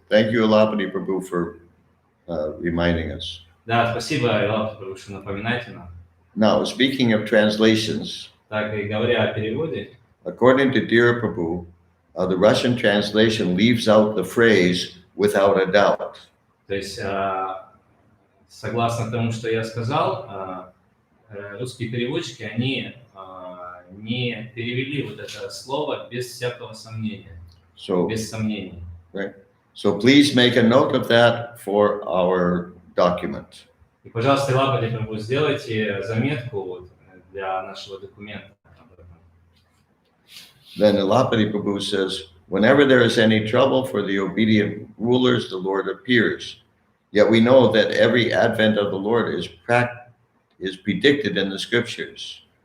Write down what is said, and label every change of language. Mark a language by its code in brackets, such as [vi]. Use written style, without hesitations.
[en] Thank you, Ilapati Prabhu, for reminding us. [ru] Да, спасибо, Илапати Прабhu, что напоминаете нам. [en] Now, speaking of translations, [ru] Так, и говоря о переводе, [en] according to Dear Prabhu, the Russian translation leaves out the phrase without a doubt. [ru] то есть, согласно тому, что я сказал, русские переводчики, они не перевели вот это слово без всякого сомнения, без сомнений. [en] Right. So please make a note of that for our document. [ru] И, пожалуйста, Илапати Прабhu, сделайте заметку вот для нашего документа. [en] Then Ilapati Prabhu says, whenever there is any trouble for the obedient rulers, the Lord appears. Yet we know that every advent of the Lord is predicted in the scriptures.